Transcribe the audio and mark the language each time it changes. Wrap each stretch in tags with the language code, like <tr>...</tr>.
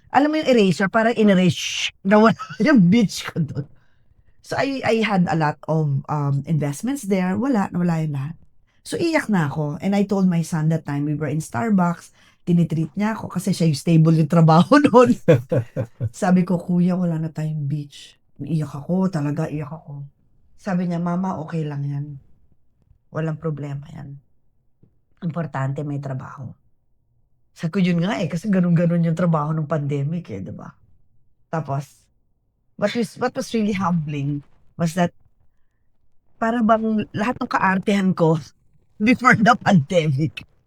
<tl>Alam mo yung eraser, parang in-erase, nawala yung beach ko doon.</tl> <en>So I had a lot of investments there.</en> <tl>Nawala yung lahat.</tl> <en>So</en> <tl>iyak na ako.</tl> <en>And I told my son that time we were in Starbucks,</en> <tl>tinitreat niya ako kasi siya yung stable yung trabaho noon. Sabi ko, kuya, wala na tayong beach. Iyak ako, talaga iyak ako. Sabi niya, mama, okay lang yan. Walang problema yan. Importante may trabaho. Sabi ko yun nga kasi ganun-ganun yung trabaho ng pandemic di ba?</tl> <en>Tapos, what was really humbling was that</en> <tl>para bang lahat ng kaartehan ko</tl> <en>before the pandemic.</en>